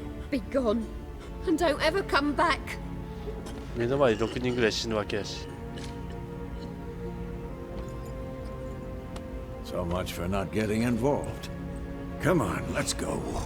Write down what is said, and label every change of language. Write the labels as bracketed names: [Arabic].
[English] Be gone, and don't ever come back. [Japanese] 目の前で6人ぐらい死ぬわけやし。 [English] So much for not getting involved. Come on, let's go.